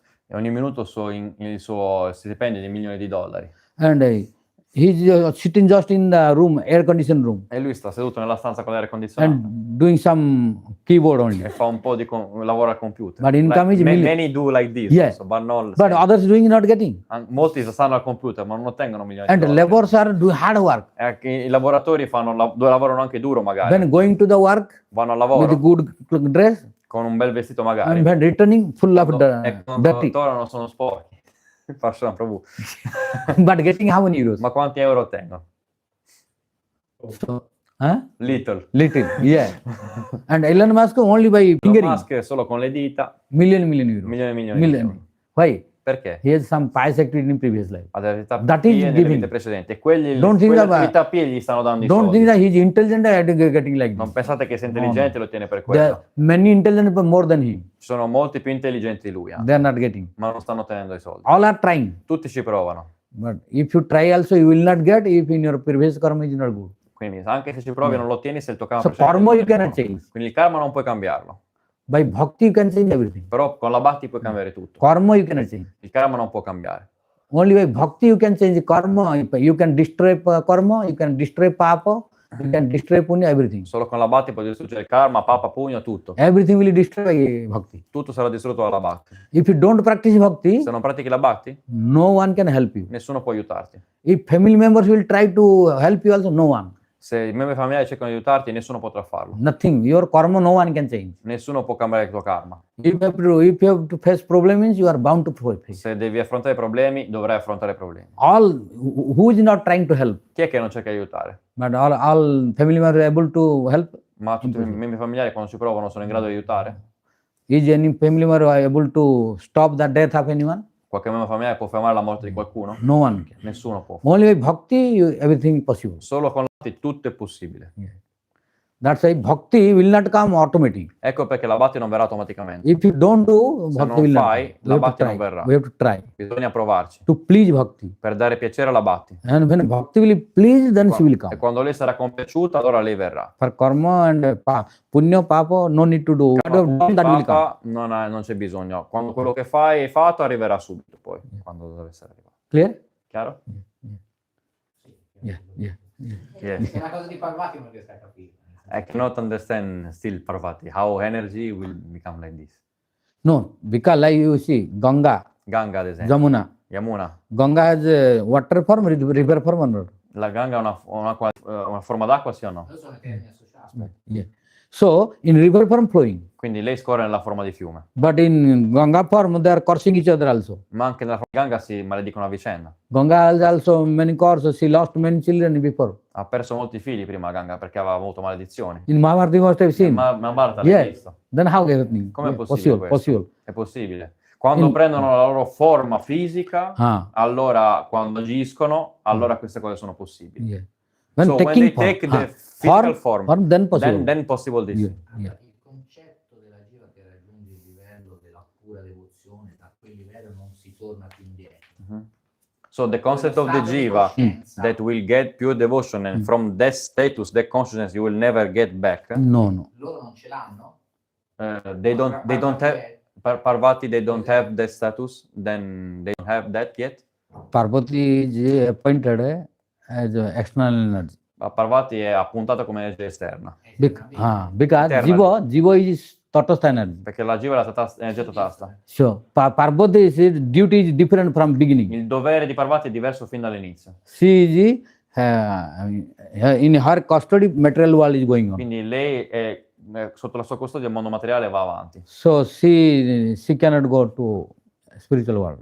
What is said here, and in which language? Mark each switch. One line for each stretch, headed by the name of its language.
Italian: E ogni minuto il suo stipendio è di milioni di dollari.
English: and he's sitting just in the room, air conditioned room,
Italian: E lui sta seduto nella stanza con l'aria condizionata
English: and doing some keyboard only.
Italian: e fa un po' di lavoro al computer.
English: But income is million. Many do like this, Yeah. also, but not But others doing not getting.
Italian: molti stanno al computer ma non ottengono milioni
English: And
Italian: di dollari.
English: laborers are doing hard work.
Italian: E anche i lavoratori lavorano anche duro magari,
English: When going to the work
Italian: vanno al
English: with
Italian: lavoro
English: good dress,
Italian: con un bel vestito magari,
English: and when returning full of
Italian: e quando
English: dirty.
Italian: tornano sono sporchi. Faccio Prabhu.
English: But getting how many euros?
Italian: Ma quanti euro ottengono?
English: So, huh? Little. Little, yeah. And Elon Musk only by
Italian: Elon fingering Musk solo con le dita,
English: million euros.
Italian: milioni e milioni di euro.
English: Why?
Italian: Perché?
English: He has some pious activity in previous life.
Italian: Ha delle attività
English: That is
Italian: pie nelle
English: giving.
Italian: vite precedenti e quelle
English: Don't think that-
Italian: attività pie gli stanno dando i
English: Don't
Italian: soldi.
English: think that he is intelligent and getting like
Italian: Non
English: this.
Italian: pensate che sia intelligente e lo ottiene per
English: There
Italian: quello.
English: are many intelligent but more than him.
Italian: Ci sono molti più intelligenti di lui,
English: They are not getting.
Italian: ma non stanno ottenendo i soldi.
English: All are trying.
Italian: Tutti ci provano.
English: But if you try also, you will not get if in your previous karma is not good.
Italian: Quindi anche se ci provi non lo ottieni se il tuo karma
English: So
Italian: precedente
English: karma
Italian: non
English: you
Italian: è
English: cannot
Italian: buono.
English: change.
Italian: Quindi il karma non puoi cambiarlo.
English: By bhakti you can change everything.
Italian: Però con la Bhakti puoi cambiare tutto.
English: Karma you cannot change.
Italian: Il karma non può cambiare.
English: Only by bhakti you can change karma. You can destroy karma, you can destroy papa, you can destroy punya, everything.
Italian: Solo con la Bhakti puoi distruggere il karma, papa, pugno, tutto.
English: Everything will destroy by bhakti.
Italian: Tutto sarà distrutto dalla Bhakti.
English: If you don't practice bhakti,
Italian: Se non pratichi la Bhakti,
English: no one can help you.
Italian: nessuno può aiutarti.
English: If family members will try to help you also, no one.
Italian: Se i membri familiari cercano di aiutarti, nessuno potrà farlo.
English: Nothing. Your karma, no one can change.
Italian: Nessuno può cambiare il tuo karma.
English: If you have to face problems, you are bound to face.
Italian: Se devi affrontare i problemi, dovrai affrontare i problemi.
English: All who is not trying to help,
Italian: Chi è che non cerca di aiutare?
English: but all family members are able to help.
Italian: Ma tutti i membri familiari quando ci provano sono in grado di aiutare?
English: Is any family member able to stop the death of anyone?
Italian: Qualche membro familiare può fermare la morte di qualcuno?
English: No one can.
Italian: Nessuno può.
English: Only by bhakti, everything possible.
Italian: Solo con la Bhakti tutto è possibile.
English: That's why bhakti will not come automatic.
Italian: Ecco perché la Bhakti non verrà automaticamente.
English: If you don't do,
Italian: Se
English: bhakti
Italian: non
English: will not
Italian: fai,
English: come.
Italian: la
English: We have to
Italian: bhakti non
English: try.
Italian: verrà.
English: We have to try
Italian: Bisogna provarci
English: to please bhakti.
Italian: per dare piacere alla Bhakti.
English: And when bhakti will please, then she will
Italian: E
English: come.
Italian: quando lei sarà compiaciuta, allora lei verrà.
English: For karma and punya, papa, no need to do. What you have done, that will come.
Italian: Papa non c'è bisogno. Quando quello che fai è fatto, arriverà subito poi, quando deve essere arrivato.
English: Clear?
Italian: Chiaro?
English: Yeah, yeah. Yes.
Italian: È una cosa di Parvati non riesco a capire.
English: I cannot understand still Parvati, how energy will become like this. No, because like you see, Ganga,
Italian: Ganga, ad esempio.
English: Jamuna.
Italian: Yamuna.
English: Ganga has a water form, river form or not?
Italian: La Ganga ha una forma d'acqua, sì o no? Noi sono i termini associati.
English: Yeah. So, in river form flowing.
Italian: Quindi lei scorre nella forma di fiume.
English: But in Ganga form, they are cursing each other also.
Italian: Ma anche nella forma di Ganga si maledicono a vicenda.
English: Ganga has also many curses. She lost many children before.
Italian: Ha perso molti figli prima Ganga perché aveva avuto maledizioni.
English: In Mahabharata, you must have seen.
Italian: Ma Bharata
English: Yeah.
Italian: l'hai visto?
English: Then how is happening?
Italian: Com'è
English: Yeah,
Italian: possibile questo?
English: possible.
Italian: È possibile. Quando In- prendono la loro forma fisica, Ah, allora quando agiscono, allora queste cose sono possibili.
English: yeah. When So when taking they take form, the physical form, then possible. then possible this. Yeah, yeah.
Italian: Il concetto della jiva che raggiunge il livello della pura devozione, da quel livello non si torna più indietro.
English: So the concept of the jiva that will get pure devotion, and from that status, that consciousness, you will never get back. No.
Italian: Loro non ce l'hanno?
English: They don't have Parvati. They don't have that status. Then they don't have that yet. Parvati is appointed as external energy.
Italian: Parvati è appuntata come energia esterna.
English: Because Jiva is Tatastha energy.
Italian: Perché la jiva è la energia tatasta.
English: So Parvati's duty is different from beginning.
Italian: Il dovere di Parvati è diverso fin dall'inizio.
English: She is in her custody, material world is going on.
Italian: Quindi lei è sotto la sua custodia, il mondo materiale va avanti.
English: So she cannot go to spiritual world.